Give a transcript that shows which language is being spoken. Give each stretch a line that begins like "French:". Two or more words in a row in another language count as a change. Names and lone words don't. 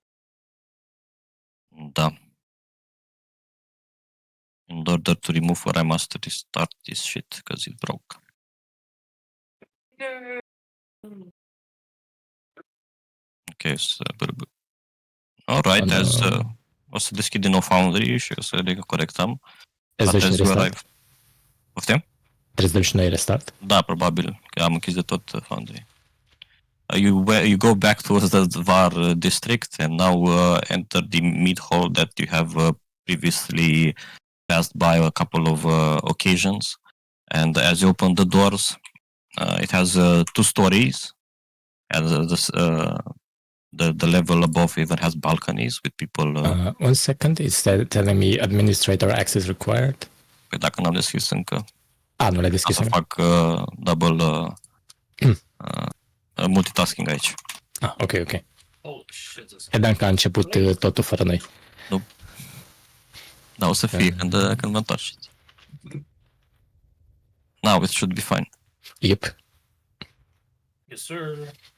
Romanian: Da.
English: In order to remove her, I must restart this shit because it broke. Ok, alright,
Romanian: o să deschid din nou Foundry și o să le corectăm.
English: As you arrive.
Romanian: Poftim? Trebuie să dăm și noi restart? Da, probabil, că am închis de tot Foundry.
English: You go back towards the VAR district and now enter the mid hall that you have previously passed by a couple of occasions. And as you open the doors, it has 2 stories. And the level above even has balconies with people. 1 second, it's telling me administrator access required.
Romanian: Păi dacă n-am deschis încă. Nu l-ai deschis. Să fac
English: double multitasking
Romanian: aici. Ok.
English: Oh, shit.
Romanian: Credeam că a început totul fără noi. Nu. Da, o să fie când mă întorceți.
English: Now it should be fine. Yep. Yes, sir.